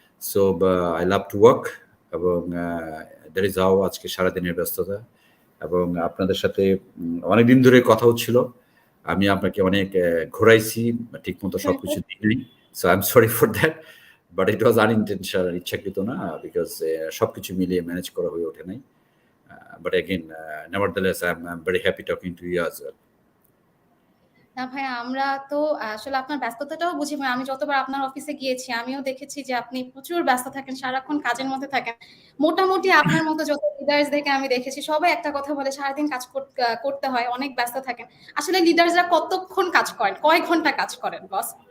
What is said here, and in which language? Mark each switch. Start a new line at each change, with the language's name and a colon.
English: so I love to work
Bangla: এবং
English: that is how
Bangla: আজকে সারাদিনের ব্যস্ততা। এবং আপনাদের সাথে অনেকদিন ধরে কথা হচ্ছিল। আমি আপনাকে অনেক ঘোরাইছি, ঠিকমতো সবকিছু দিই নাই।
English: So I am sorry for that. But it was unintentional,
Bangla: ইচ্ছাকৃত না,
English: because
Bangla: সবকিছু মিলিয়ে ম্যানেজ করা হয়ে ওঠে নাই।
English: But again, nevertheless, I'm very happy talking to you as well.
Bangla: না ভাইয়া আমরা তো আসলে আপনার ব্যস্ততাটাও বুঝি ভাই। আমি যতবার আপনার অফিসে গিয়েছি আমিও দেখেছি যে আপনি প্রচুর ব্যস্ত থাকেন, সারাক্ষণ কাজের মধ্যে থাকেন। মোটামুটি আপনার মতো যত লিডার্সদেরকে আমি দেখেছি সবাই একটা কথা বলে সারাদিন কাজ করতে হয়, অনেক ব্যস্ত থাকেন। আসলে লিডার্সরা কতক্ষণ কাজ করেন? কয় ঘন্টা কাজ করেন বস?